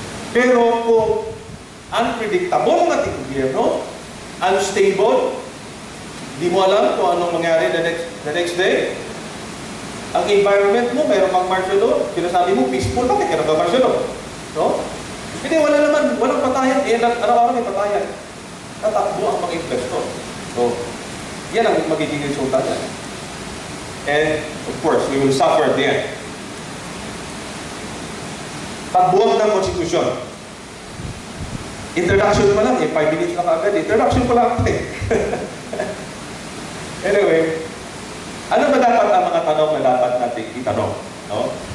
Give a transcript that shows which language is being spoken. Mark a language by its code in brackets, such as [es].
[tl] Pero kung unpredictable ang ating gobyerno, unstable, di mo alam kung anong mangyari [en] the next day. [tl] Ang environment mo, mayroon pang martial law, sinasabi mo, peaceful, bakit ka nagka-martial law? No? Hindi, wala naman, walang patayan. Araw-araw may patayan. Tatakbo ang mga investor. So, yan ang magiging resulta niya. [en] And, of course, we will suffer at the end. [tl] Pagbuwag ng konstitusyon. Introduction pa lang, 5 minutes na kaagad. Introduction pa lang Anyway, ano ba dapat ang mga tanong na dapat natin itanong? No?